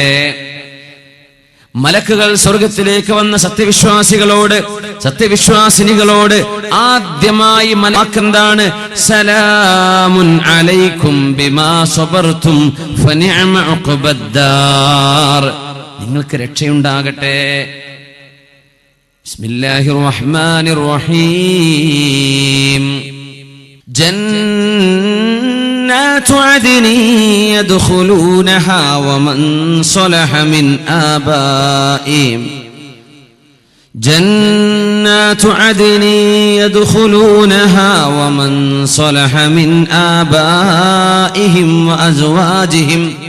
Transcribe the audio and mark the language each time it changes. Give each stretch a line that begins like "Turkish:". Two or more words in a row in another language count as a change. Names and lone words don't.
Malayalam: മലക്കുകൾ സ്വർഗത്തിലേക്ക് വന്ന സത്യവിശ്വാസികളോട്, സത്യവിശ്വാസിനികളോട് ആദ്യമായി വാക്കെന്താണ്?
Arabic: سلام عليكم بما صبرتم فنعم عقبى الدار,
Malayalam: നിങ്ങൾക്ക് രക്ഷയുണ്ടാകട്ടെ.
Arabic: بسم الله الرحمن الرحيم. جنات عدن يدخلونها ومن صلح من آبائهم. جنات عدن يدخلونها ومن صلح من آبائهم وأزواجهم